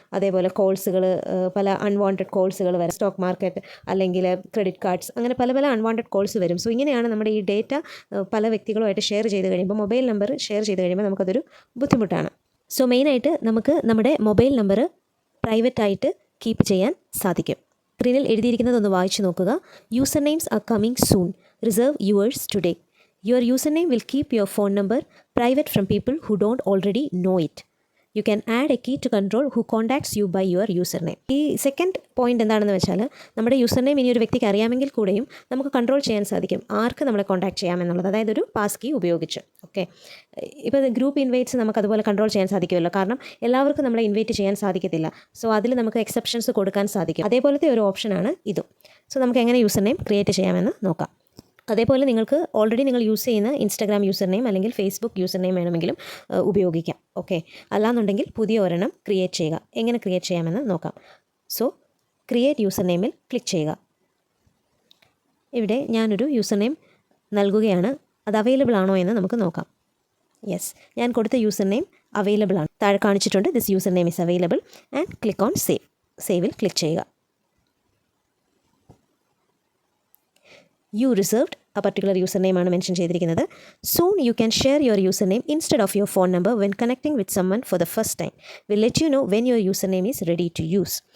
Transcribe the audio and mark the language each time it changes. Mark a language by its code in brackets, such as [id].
[ml] അതേപോലെ കോൾസുകൾ, പല അൺവാണ്ടഡ് കോൾസുകൾ വരും. സ്റ്റോക്ക് മാർക്കറ്റ് അല്ലെങ്കിൽ ക്രെഡിറ്റ് കാർഡ്സ്, അങ്ങനെ പല പല അൺവാണ്ടഡ് കോൾസ് വരും. സോ ഇങ്ങനെയാണ് നമ്മുടെ ഈ ഡേറ്റ പല വ്യക്തികളുമായിട്ട് ഷെയർ ചെയ്ത് കഴിയുമ്പോൾ, മൊബൈൽ നമ്പർ ഷെയർ ചെയ്ത് കഴിയുമ്പോൾ നമുക്കതൊരു ബുദ്ധിമുട്ടാണ്. സോ മെയിനായിട്ട് നമുക്ക് നമ്മുടെ മൊബൈൽ നമ്പർ പ്രൈവറ്റായിട്ട് കീപ്പ് ചെയ്യാൻ സാധിക്കും. സ്ക്രീനിൽ എഴുതിയിരിക്കുന്നതൊന്ന് വായിച്ചു നോക്കുക. [en] User names are coming soon. Reserve yours today. Your username will keep your phone number private from people who don't already know it. You can add a key to control who contacts you by your username. [ml] ഈ second point എന്താണെന്ന് വെച്ചാൽ, നമ്മുടെ user name ഇനി ഒരു വ്യക്തിക്ക് അറിയാമെങ്കിൽ കൂടെയും നമുക്ക് കൺട്രോൾ ചെയ്യാൻ സാധിക്കും ആർക്ക് നമ്മളെ കോൺടാക്ട് ചെയ്യാമെന്നുള്ളത്. അതായത് ഒരു പാസ് കീ ഉപയോഗിച്ച്. ഓക്കെ, ഇപ്പോൾ ഗ്രൂപ്പ് ഇൻവൈറ്റ്സ് നമുക്ക് അതുപോലെ കൺട്രോൾ ചെയ്യാൻ സാധിക്കുമല്ലോ. കാരണം എല്ലാവർക്കും നമ്മളെ ഇൻവൈറ്റ് ചെയ്യാൻ സാധിക്കത്തില്ല. സോ അതിൽ നമുക്ക് എക്സെപ്ഷൻസ് കൊടുക്കാൻ സാധിക്കും. അതേപോലത്തെ ഒരു ഓപ്ഷനാണ് ഇതും. സോ നമുക്ക് എങ്ങനെ യൂസർ നെയിം ക്രിയേറ്റ് ചെയ്യാമെന്ന് നോക്കാം. അതേപോലെ നിങ്ങൾക്ക് ഓൾറെഡി നിങ്ങൾ യൂസ് ചെയ്യുന്ന ഇൻസ്റ്റാഗ്രാം യൂസർ നെയിം അല്ലെങ്കിൽ ഫേസ്ബുക്ക് യൂസർ നെയിം വേണമെങ്കിലും ഉപയോഗിക്കാം. ഓക്കെ, അല്ലാന്നുണ്ടെങ്കിൽ പുതിയ ഒരെണ്ണം ക്രിയേറ്റ് ചെയ്യുക. എങ്ങനെ ക്രിയേറ്റ് ചെയ്യാമെന്ന് നോക്കാം. സോ ക്രിയേറ്റ് യൂസർ നെയിമിൽ ക്ലിക്ക് ചെയ്യുക. ഇവിടെ ഞാനൊരു യൂസർ നെയിം നൽകുകയാണ്. അത് അവൈലബിൾ ആണോ എന്ന് നമുക്ക് നോക്കാം. യെസ്, ഞാൻ കൊടുത്ത യൂസർ നെയിം അവൈലബിൾ ആണ്. താഴെ കാണിച്ചിട്ടുണ്ട് [en] This user name is available and click on save. [ml] സേവിൽ click ചെയ്യുക. [en] you reserved a particular username [ml] ആണ് മെൻഷൻ ചെയ്തിരിക്കുന്നത്. [en] Soon you can share your username instead of your phone number when connecting with someone for the first time. We'll let you know when your username is ready to use.